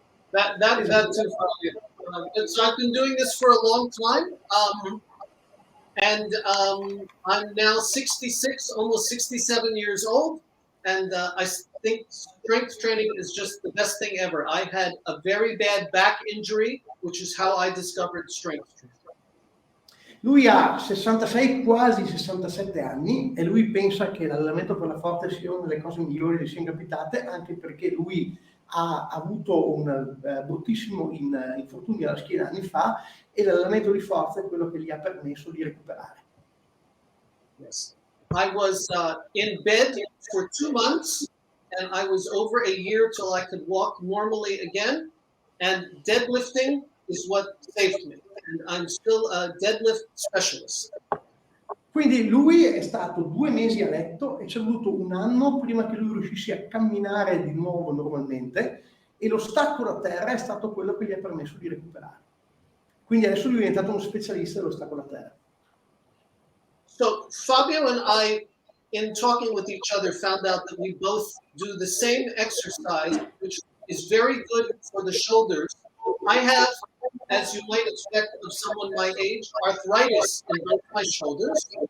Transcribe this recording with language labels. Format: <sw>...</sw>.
<en>That's so I've been doing this for a long time, and I'm now 66, almost 67 years old, and I think strength training is just the best thing ever. I had a very bad back injury, which is how I discovered strength training.</en> <it>Lui ha 66, quasi 67 anni e lui pensa che l'allenamento per la forza sia una delle cose migliori che gli siano capitate, anche perché lui ha avuto un bruttissimo infortunio alla schiena anni fa e l'allenamento di forza è quello che gli ha permesso di recuperare.</it> <en>Yes. I was in bed for 2 months and I was over a year till I could walk normally again, and deadlifting is what saved me. And I'm still a deadlift specialist.</en> <it>Quindi lui è stato 2 mesi a letto e ci è voluto 1 anno prima che lui riuscisse a camminare di nuovo normalmente e lo stacco da terra è stato quello che gli ha permesso di recuperare. Quindi adesso lui è diventato uno specialista dello stacco da terra.</it> <en>So Fabio and I, in talking with each other, found out that we both do the same exercise, which is very good for the shoulders. I have, as you might expect of someone my age, arthritis in both my shoulders.</en>